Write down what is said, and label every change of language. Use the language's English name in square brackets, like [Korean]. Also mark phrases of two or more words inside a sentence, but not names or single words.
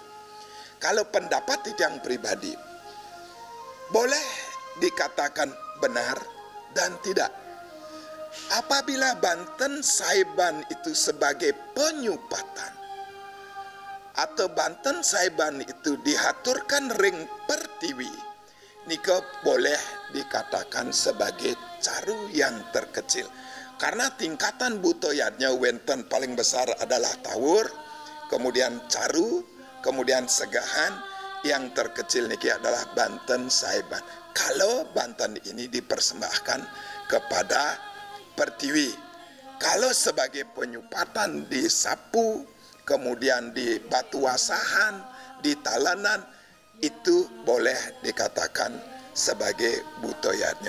[Indonesian] Kalau pendapat Titiang pribadi, boleh dikatakan benar dan tidak. Apabila Banten Saiban itu sebagai penyupatan, atau Banten Saiban itu dihaturkan ring pertiwi, nike boleh dikatakan sebagai caru yang terkecil. Karena tingkatan butoyatnya wenten paling besar adalah tawur, kemudian caru, kemudian segahan, yang terkecil niki adalah Banten Saiban. Kalau Banten ini dipersembahkan kepada pertiwi, kalau sebagai penyupatan di sapu, kemudian di batu asahan, di talanan, itu boleh dikatakan sebagai butoyatnya.